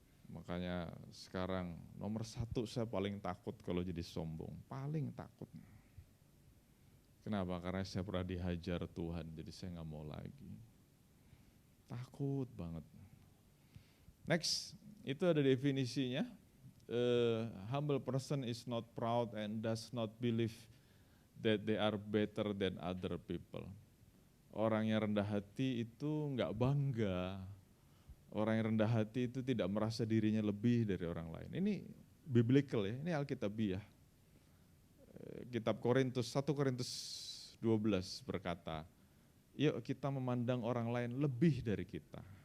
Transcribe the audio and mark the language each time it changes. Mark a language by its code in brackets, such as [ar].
[id] Makanya sekarang nomor 1 saya paling takut kalau jadi sombong, paling takut. Kenapa? Karena saya pernah dihajar Tuhan, jadi saya nggak mau lagi. Takut banget. Next, itu ada definisinya. [en] Humble person is not proud and does not believe that they are better than other people. [id] Orang yang rendah hati itu nggak bangga. Orang yang rendah hati itu tidak merasa dirinya lebih dari orang lain. Ini biblical ya, ini alkitabiah. Kitab Korintus, 1 Korintus 12 berkata, yuk kita memandang orang lain lebih dari kita.